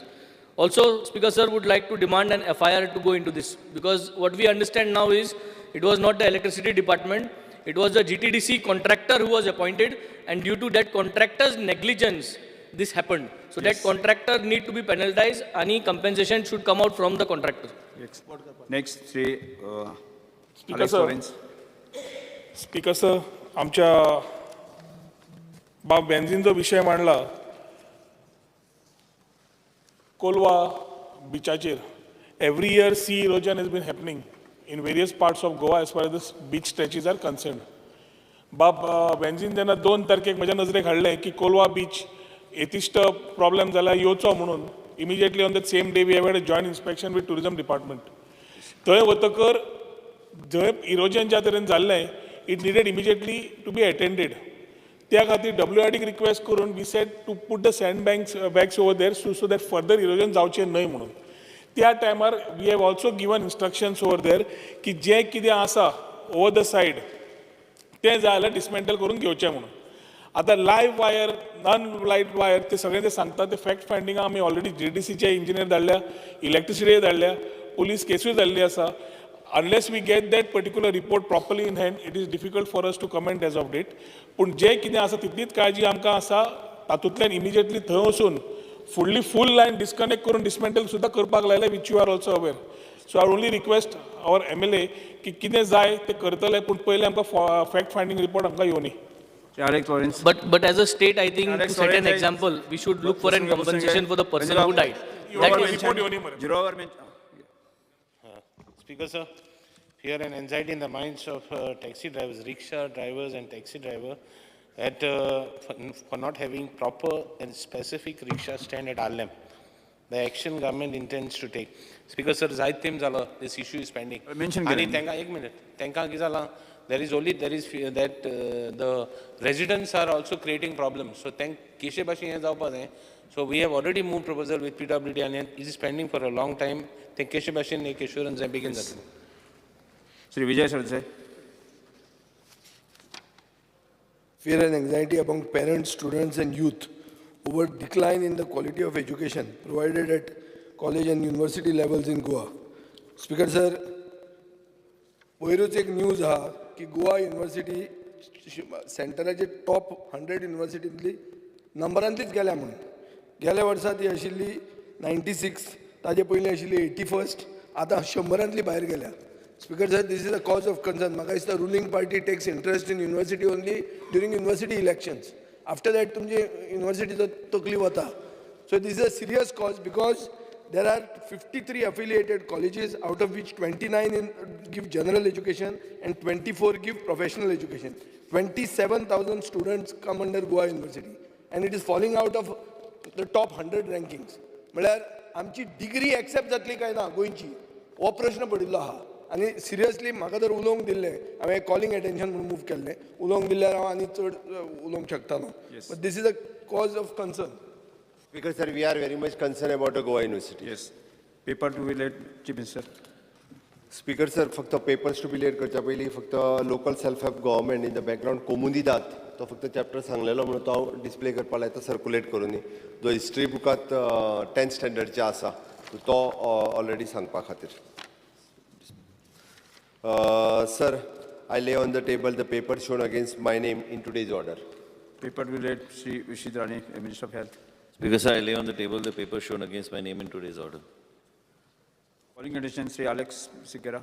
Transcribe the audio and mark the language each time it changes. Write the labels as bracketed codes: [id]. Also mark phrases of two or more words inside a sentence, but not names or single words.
[en] Also, Speaker sir would like to demand an FIR to go into this, because what we understand now is it was not the electricity department, it was the GTDC contractor who was appointed, and due to that contractor's negligence, this happened. So that contractor need to be penalized. Any compensation should come out from the contractor. [kok] नेक्स्ट श्री स्पीकर अलेक्स सर लॉरेन्स. स्पीकर सर आमच्या बेन्झीनचो विशय मांडला कोलवा बिचाचेर. [en] every year sea erosion has been happening in various parts of Goa as far as the beach stretches are concerned. [kok] बेन्झीन जेन्ना 2 तारखेक म्हज्या नजरेक हाडलें की कोलवा बीच एथिस्ट प्रॉब्लेम जाला येवचो म्हणून, [en] immediately on the same day we have had a joint inspection with tourism department. [kok] थंय वतकर जंय इरोजन ज्या तरेन जाल्लें [en] it needed immediately to be attended. [kok] त्या खातीर WRDक रिक्वेस्ट करून [en] we said to put the sand bags over there so that further erosion [kok] जावचें न्हय म्हणून. त्या टायमार [en] we have also given instructions over there [kok] की जें कितें आसा [en] over the side [kok] तें जाय जाल्यार डिसमेंटल करून घेवचें म्हणून. आतां [en] live wire non live wire [kok] ते सगळें ते सांगता ते [en] fact finding [kok] आमी ऑलरेडी GDCचे इंजिनियर धाडल्या, इलेक्ट्रिसिटीय धाडल्या, पोलीस केसूय धाडली आसा. [en] unless we get that particular report properly in hand it is difficult for us to comment as of date. [kok] पूण जें कितें आसा तितलीच काळजी आमकां आसा. तातूंतल्यान इमिजिएटली थंय वचून फुडली [en] full line disconnect [kok] करून डिसमेंटल सुद्दां करपाक लायलें, [en] which you are also aware. so I only request our MLA [kok] की कितें जाय ते करतले, पूण पयलीं आमकां [en] fact finding report [kok] आमकां येवनी. अलेक्स लॉरेन्स. [en] But as a state, I think to set an example, we should look for an compensation for the person who died. That is, Speaker sir, fear and anxiety in the minds of taxi drivers, rickshaw drivers and taxi driver, that for not having proper and specific rickshaw stand at Arlem, the action government intends to take. Speaker sir, [kok] जायत time zala, [en] this issue is pending. Mention [kok] आणि त्यांका [en] एक minute, [kok] त्यांका कितें जालां, [en] there is fear that the residents are also creating problems. So thank [kok] केशे भाशेन हें जावपा जाय. [en] So we have already moved proposal with PWD and it is pending for a long time. [kok] ते केशे भाशेन एक assurance जाय बेगीन जातलें. श्री विजय सरदेसाई. [en] Fear and anxiety among parents, students and youth over decline in the quality of education provided at college and university levels in Goa. Speaker sir, [kok] वयरूच एक न्यूज आहा की गोवा युनिवर्सिटी सेंटराचे टॉप 100 युनिवर्सिटींतली नंबरांतलीच गेल्या म्हणून. गेल्या वर्सा ती आशिल्ली 96, ताजे पयलीं आशिल्ली 81st, आतां 100रांतली भायर गेल्या. [en] Speaker sir, this is a cause of concern. [kok] म्हाका दिसता [en] ruling party takes interest in university only during university elections. After that [kok] तुमची युनिवर्सिटीचो तकली वता. [en] So this is a serious cause because there are 53 affiliated colleges, out of which 29 give general education and 24 give professional education. 27,000 students come under Goa University and it is falling out of the top 100 rankings. [kok] म्हळ्यार आमची [en] degree accept [kok] जातली काय ना गोंयची हो प्रश्न पडिल्लो आहा. आनी सिरियसली म्हाका जर उलोवंक दिल्लें, हांवें [en] calling attention [kok] म्हणून मूव केल्लें, उलोवंक दिल्यार हांव आनी चड उलोवंक शकतालो. [en] but this is a cause of concern. Because sir, we are very much concerned about the Goa University. Yes. Paper to be laid, Chief Minister. Speaker sir, [kok] फक्त [en] papers to be laid [kok] करच्या पयलीं फक्त [en] local self help government in the background [kok] कोमुनी दात तो फक्त चॅप्टर सांगलेलो म्हणून तो हांव डिस्प्ले करपा लायता सर्कुलेट करून. जो हिस्ट्री बुकांत 10th स्टँडर्डचे आसा तो ऑलरेडी सांगपा खातीर. [en] Sir, I lay on the table the paper shown against my name in today's order. Paper to be laid, Shri Vishit Rani, Minister of Health. Because I lay on the table the paper shown against my name in today's order. Calling attention, Shri Alex Sikera.